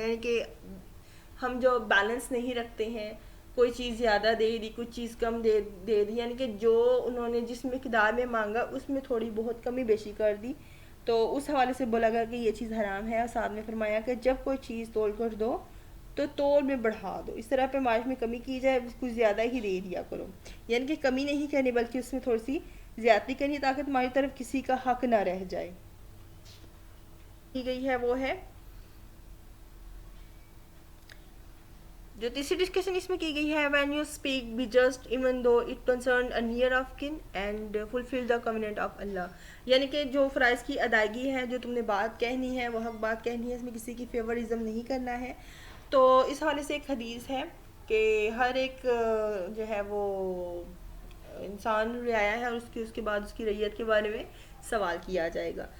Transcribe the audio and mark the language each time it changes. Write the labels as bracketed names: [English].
[Urdu] یعنی کہ ہم جو بیلنس نہیں رکھتے ہیں، کوئی چیز زیادہ دے دی، کچھ چیز کم دے دی، یعنی کہ جو انہوں نے جس مقدار میں مانگا اس میں تھوڑی بہت کمی بیشی کر دی، تو اس حوالے سے بولا گیا کہ یہ چیز حرام ہے. اور ساتھ میں فرمایا کہ جب کوئی چیز تول کر دو تو تول میں بڑھا دو، اس طرح پیمائش میں کمی کی جائے، کچھ زیادہ ہی دے دیا کرو. یعنی کہ کمی نہیں کرنی بلکہ اس میں تھوڑی سی زیادتی کرنی تاکہ تمہاری طرف کسی کا حق نہ رہ جائے. کی گئی ہے وہ ہے جو تیسری ڈسکشن اس میں کی گئی ہے [English] when you speak be just even though it concerned a near of kin and fulfill the covenant of Allah. [Urdu] یعنی کہ جو فرائض کی ادائیگی ہے، جو تم نے بات کہنی ہے وہ حق بات کہنی ہے، اس میں کسی کی فیورزم نہیں کرنا ہے. تو اس حوالے سے ایک حدیث ہے کہ ہر ایک جو ہے وہ انسان رعایا ہے اور اس کے بعد اس کی رعیت کے بارے میں سوال کیا جائے گا.